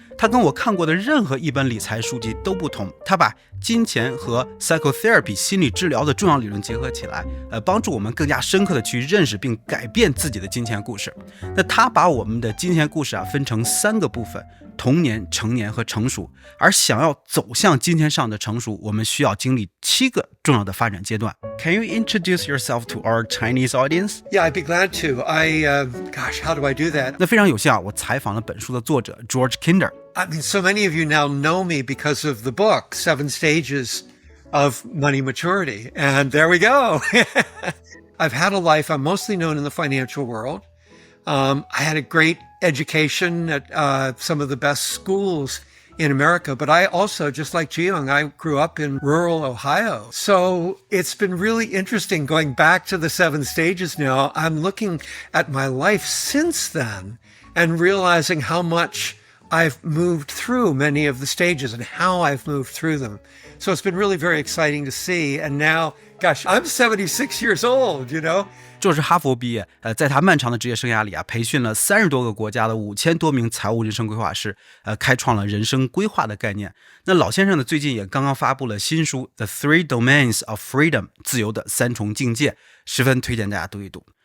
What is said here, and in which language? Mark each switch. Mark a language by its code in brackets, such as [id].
[zh] 它跟我看过的任何一本理财书籍都不同，它把金钱和 psychotherapy 心理治疗的重要理论结合起来，帮助我们更加深刻的去认识并改变自己的金钱故事。那它把我们的金钱故事分成3个部分：童年、成年和成熟。而想要走向金钱上的成熟，我们需要经历7个重要的发展阶段。 [en] Can you introduce yourself to our Chinese audience? Yeah, I'd be glad to. Gosh, how do I do that? [zh] 那非常有幸啊，我采访了本书的作者 George Kinder。I [en] mean, so many of you now know me because of the book, 7 Stages of Money Maturity. And there we go. I've had a life. I'm mostly known in the financial world. I had a great education at some of the best schools in America, but I also, just like Jiyoung, I grew up in rural Ohio. So it's been really interesting going back to the 7 stages now. I'm looking at my life since then and realizing how much I've moved through many of the stages and how I've moved through them. So it's been really very exciting to see. And now, gosh, I'm 76 years old, you know? [zh] 这是哈佛毕业，在他漫长的职业生涯里培训了30多个国家的5000多名财务人生规划师，开创了人生规划的概念。那老先生呢，最近也刚刚发布了新书《The Three Domains of Freedom》，自由的3重境界，十分推荐大家读一读。